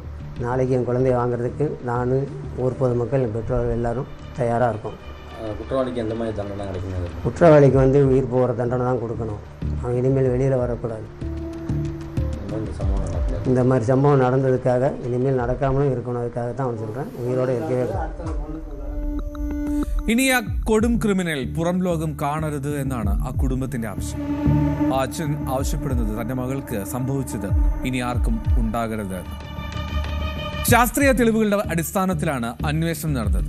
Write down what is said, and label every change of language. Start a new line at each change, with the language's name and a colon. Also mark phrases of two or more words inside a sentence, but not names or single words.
Tamil: நாளைக்கு என் குழந்தைய வாங்குறதுக்கு நான், ஊர் பொதுமக்கள், என் பெற்றோர்கள் எல்லாரும் தயாராக இருக்கோம். குற்றவாளிக்கு எந்த மாதிரி தண்டனை கிடைக்கும்? குற்றவாளிக்கு வந்து உயிர் போகிற தண்டனை தான் கொடுக்கணும். அவன் இனிமேல் வெளியில் வரக்கூடாது. இந்த மாதிரி சம்பவம் நடந்ததுக்காக இனிமேல் நடக்காமலும் இருக்கணும். அதுக்காக தான் அவன் சொல்கிறேன், உயிரோடு இருக்கவே.
Malayalam: ഇനി ആ കൊടും ക്രിമിനൽ പുറം ലോകം കാണരുത് എന്നാണ് ആ കുടുംബത്തിന്റെ ആവശ്യം. ആ അച്ഛൻ ആവശ്യപ്പെടുന്നത് തന്റെ മകൾക്ക് സംഭവിച്ചത് ഇനി ആർക്കും ഉണ്ടാകരുത്. ശാസ്ത്രീയ തെളിവുകളുടെ അടിസ്ഥാനത്തിലാണ് അന്വേഷണം നടന്നത്.